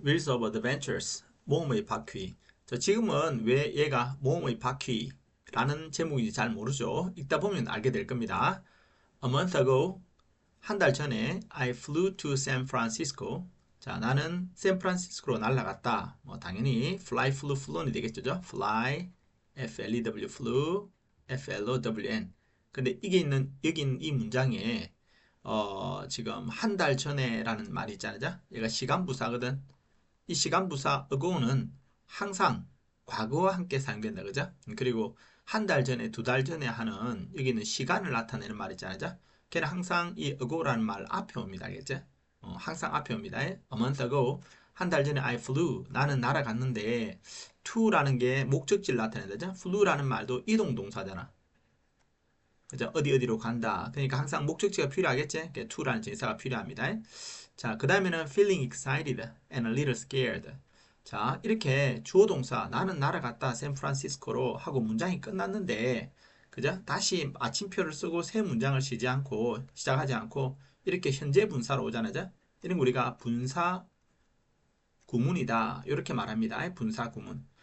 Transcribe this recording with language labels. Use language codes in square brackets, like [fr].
[en] Wheels of Adventures, [ko] 모험의 바퀴. 자, 지금은 왜 얘가 모험의 바퀴라는 제목인지 잘 모르죠. 읽다 보면 알게 될 겁니다. [en] A month ago, [ko] 한 달 전에 [en] I flew to San Francisco. [ko] 자, 나는 샌프란시스코로 날아갔다. 뭐 당연히 [en] fly, flew, flown [ko] 이 되겠죠. [en] fly, F-L-E-W, flew, F-L-O-W-N. [ko] 근데 이게 있는 여기 있는 이 문장에 지금 한 달 전에라는 말이 있잖아요. 얘가 시간부사거든. 이 시간부사 ago는 항상 과거와 함께 사용된다. 그죠? 그리고 한 달 전에, 두 달 전에 하는 여기는 시간을 나타내는 말 있잖아요. 걔는 항상 이 ago라는 말 앞에 옵니다. 알겠죠? 항상 앞에 옵니다. [en] A month ago, [ko] 한 달 전에 [en] I flew, [ko] 나는 날아갔는데 to라는 게 목적지를 나타낸다. flew라는 말도 이동 동사잖아. 그죠? 어디 어디로 간다. 그러니까 항상 목적지가 필요하겠지? to라는 진사가 필요합니다. 자, 그 다음에는 [en] feeling excited and a little scared. [ko] 자, 이렇게 주어 동사 나는 날아갔다 샌프란시스코로 하고 문장이 끝났는데 그죠? 다시 마침표를 쓰고 새 문장을 시작하지 않고 이렇게 현재 분사로 오잖아요. 이런 거 우리가 분사 구문이다. 이렇게 말합니다. 분사 구문.